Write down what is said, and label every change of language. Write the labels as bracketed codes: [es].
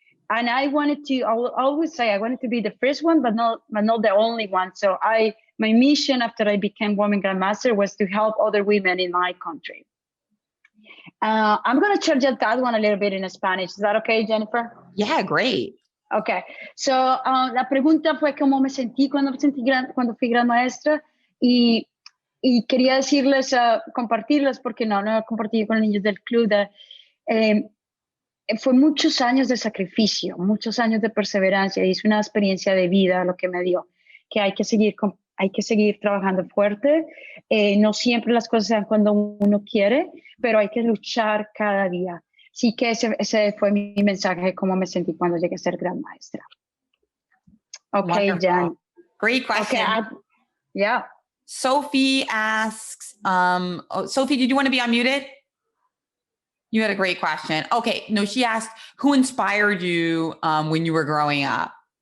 [en] And I always say I wanted to be the first one, but not the only one. So my mission after I became Women Grandmaster was to help other women in my country. I'm going to change that one a little bit in Spanish. Is that okay, Jennifer? Yeah, great. Okay. [es] So la pregunta fue cómo me sentí cuando fui gran maestra, y quería decirles, compartirles, porque no he compartido con los niños del club, fue muchos años de sacrificio, muchos años de perseverancia, y es una experiencia de vida lo que me dio, que hay que seguir trabajando fuerte. No siempre las cosas se dan cuando uno quiere, pero hay que luchar cada día. Así que ese fue mi mensaje de cómo me sentí cuando llegué a ser gran maestra. [en] Okay, Wonderful. Jan. Great question. Okay, yeah. Sophie asks, Sophie, did you want to be unmuted? You had a great question. Okay, no, she asked, who inspired you when you were growing up?